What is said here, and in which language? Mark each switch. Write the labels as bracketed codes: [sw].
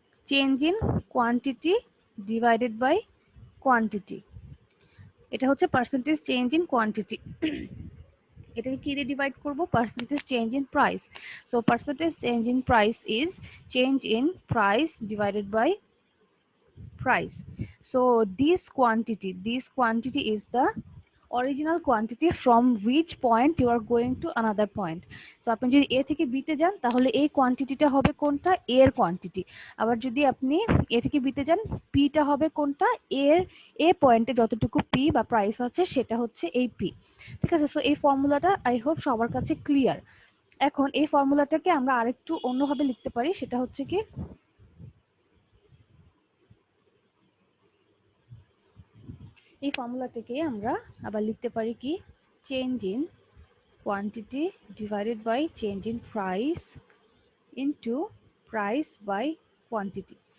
[en] Change in quantity divided by quantity. [bn] এটা হচ্ছে [en] Percentage change in quantity. [bn] এটাকে কি দিয়ে ডিভাইড করব? [en] Percentage change in price. So percentage change in price is change in price divided by price. So this quantity is the original quantity from which point you are going to another point. So [bn] আপনি যদি a থেকে b তে যান তাহলে এই কোয়ান্টিটিটা হবে কোনটা? a এর কোয়ান্টিটি। আবার যদি আপনি a থেকে b তে যান, p টা হবে কোনটা? এর a পয়েন্টে যতটুকু p বা প্রাইস আছে সেটা হচ্ছে এই p। ঠিক আছে, সো এই ফর্মুলাটা আই হোপ সবার কাছে ক্লিয়ার। এখন এই ফর্মুলাটাকে আমরা আরেকটু অন্যভাবে লিখতে পারি, সেটা হচ্ছে কি, এই ফর্মুলাটাকে আমরা আবার লিখতে পারি কি, [en] Change in quantity divided by change in price into price by quantity.